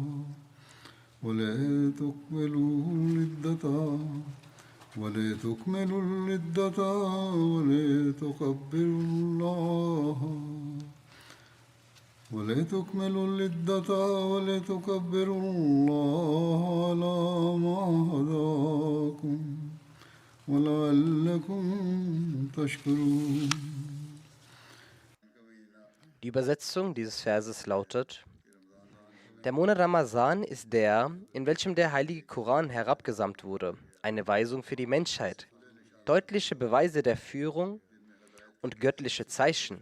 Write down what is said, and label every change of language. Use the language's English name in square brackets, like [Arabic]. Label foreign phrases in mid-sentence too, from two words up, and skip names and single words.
[Arabic] ولتكملوا العدة ولتكبروا الله على ما هداكم ولعلكم تشكرون. [German] Die Übersetzung dieses Verses lautet: Der Monat Ramazan ist der, in welchem der heilige Koran herabgesandt wurde, eine Weisung für die Menschheit, deutliche Beweise der Führung und göttliche Zeichen.